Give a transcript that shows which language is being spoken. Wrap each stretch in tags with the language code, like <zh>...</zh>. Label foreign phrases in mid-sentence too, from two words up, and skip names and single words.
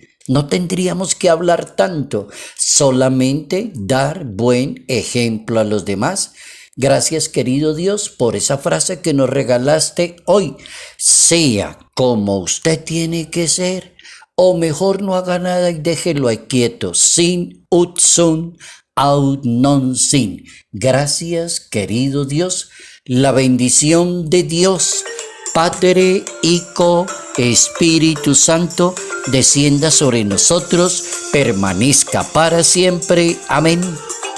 <es>No tendríamos que hablar tanto, solamente dar buen ejemplo a los demás. Gracias, querido Dios, por esa frase que nos regalaste hoy. Sea como usted tiene que ser, o mejor no haga nada y déjelo ahí quieto,</es> <la>sin ut sunt, aut non sin.</la> <es>Gracias, querido Dios. La bendición de Dios, Padre, Hijo, Espíritu Santo, descienda sobre nosotros, permanezca para siempre. Amén.</es>